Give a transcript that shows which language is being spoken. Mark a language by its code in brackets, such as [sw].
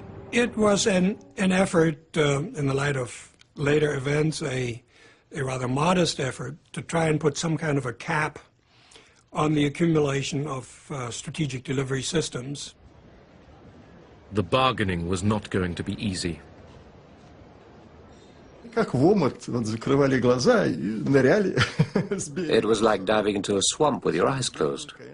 [en] It was an effort, in the light of later events, a rather modest effort to try and put some kind of a cap on the accumulation of strategic delivery systems. The bargaining was not going to be easy. [ru] Как в омут, вот закрывали глаза и ныряли. [en] It was like diving into a swamp with your eyes closed.